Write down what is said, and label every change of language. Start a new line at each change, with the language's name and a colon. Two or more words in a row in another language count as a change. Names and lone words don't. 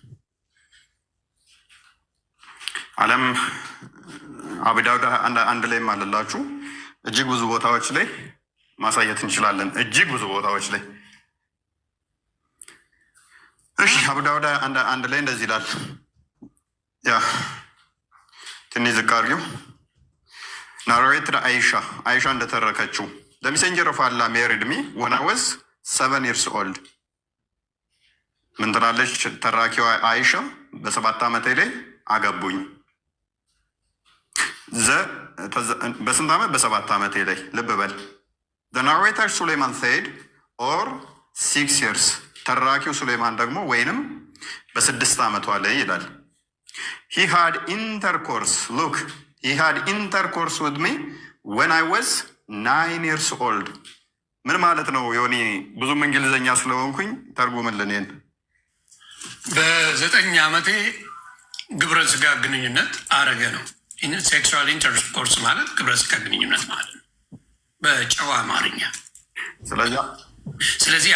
Amharic: አለም አብዳውዳ አንድ ላይም አለላችሁ። እጅግ ብዙ ቦታዎች ላይ ማሳየት እንችላለን። እጅግ ብዙ ቦታዎች ላይ እሺ፣ አብዳውዳ አንድ ላይ እንደዚህ ይላል። ያ ትንሽ ዝቅ አድርጊው። ናሬትድ አይሻ እንደተረከችው
English: the messenger of Allah married me when I was 7 years old።
Amharic: ምን ትላለች ተራኪዋ አይሻ? በ7 ዓመቴ ላይ አገቡኝ። በስንት ዓመት? በ7 ዓመቴ ላይ። ልብ በል።
English: the narrator ሱሌማን said or 6 years።
Amharic: ተራኪው ሱሌማን ደግሞ ወይንም በ6 ዓመቷ ላይ ይላል።
English: he had intercourse look he had intercourse with me when I was 9 years old።
Amharic: ምን ማለት ነው? ዮኒ ብዙም እንግሊዝኛ ስለሆንኩኝ ተርጉምልን። በ9 ዓመቴ ግብረ ስጋ ግንኙነት አረገ ነው።
English: sexual intercourse
Amharic: ማለት ግብረ ስጋ ግንኙነት ማለት ነው በጨዋ አማርኛ። ስለዚህ